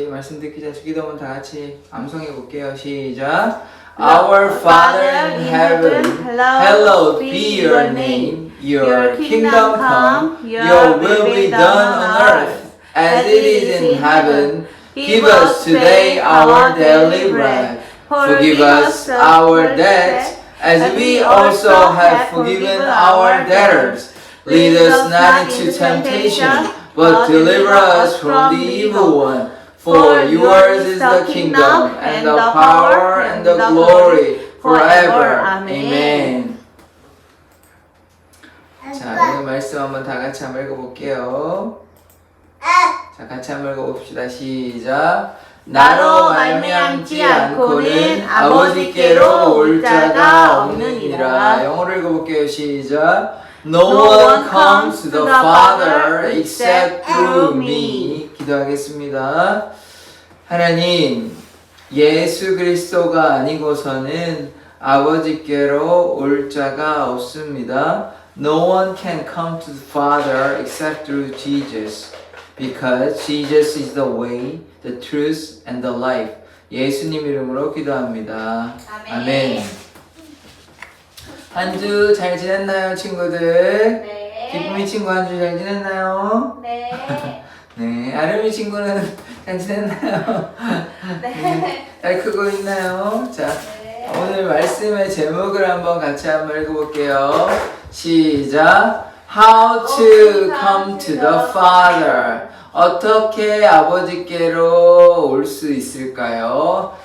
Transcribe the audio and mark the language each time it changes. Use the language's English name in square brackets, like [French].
[Korean] 말씀 듣기 전에 기도문 다 같이 암송해 볼게요. 시작. [English] Our Father in heaven, hallowed be your name. Your kingdom come, your will be done on earth as it is in heaven. Give us today our daily bread. Forgive us our debts as we also have forgiven our debtors. Lead us not into temptation, but deliver us from the evil one. For yours is the kingdom, and the power, and the glory, forever. Amen. [Korean] 자, 오늘 말씀 한번 다 같이 한번 읽어볼게요. 자, 같이 한번 읽어봅시다. 시작. 나로 말미암지 않고는 아버지께로 올 자가 없느니라. 영어로 읽어볼게요. 시작. [English] No one comes to the Father except through me. [Korean] 기도하겠습니다. 하나님, 예수 그리스도가 아니고서는 아버지께로 올 자가 없습니다. [English] No one can come to the Father except through Jesus, because Jesus is the way, the truth, and the life. [Korean] 예수님 이름으로 기도합니다. 아멘. 한 주 잘 지냈나요, 친구들? 네. 기쁨이 친구 한 주 잘 지냈나요? 네. 네. 아름이 친구는 잘 지냈나요? 네. 잘 크고 있나요? 자, 네. 오늘 말씀의 제목을 한번 같이 한번 읽어볼게요. 시작. [English] How to come to the Father. [Korean] 어떻게 아버지께로 올 수 있을까요?